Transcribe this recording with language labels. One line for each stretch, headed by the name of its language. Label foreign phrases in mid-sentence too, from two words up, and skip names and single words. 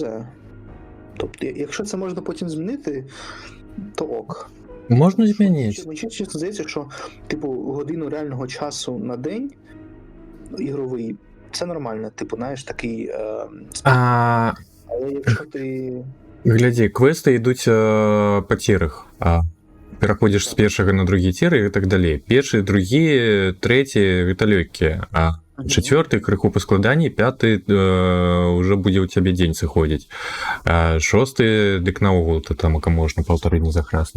Ukrainian: Тобто, якщо це можна потім змінити, то ок. Можна змінити. Мені чесно здається, що, типу, годину реального часу на день ігровий, це нормально, типу, знаєш, такий... Але якщо ти...
Belarusian: Глядзі, квесты ідуць па цірах. Пераходзіш з першага на другі цір і так далей. Першы, другі, трэці гэта лёгкія. Чацвёрты крыху па складанні, пяты ўжо будзе ў цябе дзень сыходзіць. Шосты, дык наогул то там можна 1,5 дні захраснуць.